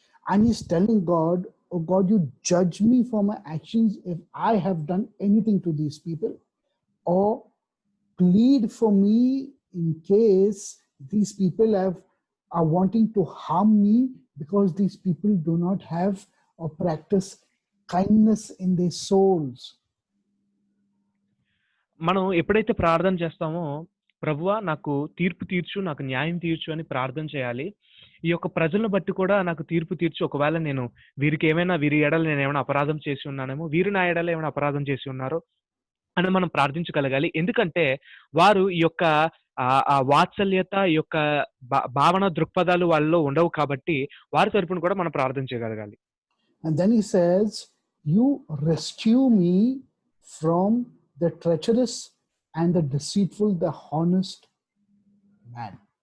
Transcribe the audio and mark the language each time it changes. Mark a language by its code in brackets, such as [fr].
[en] And he's telling God, oh God, you judge me for my actions if I have done anything to these people, or plead for me in case these people are wanting to harm me because these people do not have or practice kindness in their souls. [te] మనం ఎప్పుడైతే ప్రార్థన చేస్తామో, ప్రభువా నాకు తీర్పు తీర్చు, నాకు న్యాయం తీర్చు అని ప్రార్థన చేయాలి. ఈ యొక్క ప్రజలను బట్టి కూడా నాకు తీర్పు తీర్చు, ఒకవేళ నేను వీరి ఎడల నేను ఏమైనా అపరాధం చేసి ఉన్నానేమో, వీరు నా ఎడల ఏమైనా అపరాధం చేసి ఉన్నారో అని మనం ప్రార్థించగలగాలి. ఎందుకంటే వారు ఈ యొక్క వాత్సల్యత, ఈ యొక్క భావన దృక్పథాలు వాళ్ళలో ఉండవు కాబట్టి వారి తరపున కూడా మనం ప్రార్థన చేయగలగాలి. [en] And then he says, you rescue me from the treacherous and the deceitful, the honest man.